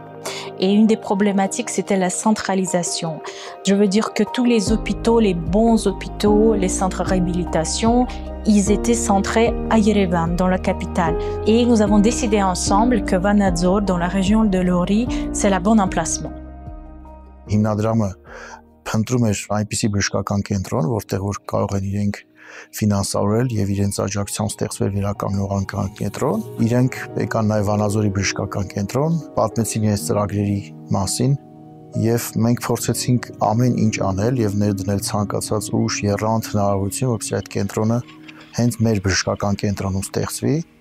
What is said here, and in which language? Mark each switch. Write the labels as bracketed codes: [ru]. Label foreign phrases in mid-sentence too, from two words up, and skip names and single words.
[fr] Et une des problématiques, c'était la centralisation. Je veux dire que tous les hôpitaux, les bons hôpitaux, les centres de réhabilitation, ils étaient centrés à Yerevan, dans la capitale. Et nous avons décidé ensemble que Vanadzor, dans la région de Lori, c'est le bon emplacement. [hy] Հիմնադրամը փնտրում էր այնպիսի բժշկական կենտրոն, որտեղ որ կարող են իրենք ֆինանսավորել եւ իրենց աջակցությամբ ստեղծվել վերականգնողական կենտրոն։ Իրենք եկան նաեւ Վանաձորի բժշկական կենտրոն, պատմեցին իրենց ծրագրերի մասին եւ մենք փորձեցինք ամեն ինչ անել եւ ներդնել ցանկացած ուժ, եռանդ հնարավորություն, որպեսզի այդ կենտրոնը հենց մեր բժշկական կենտրոնում ստեղծվի։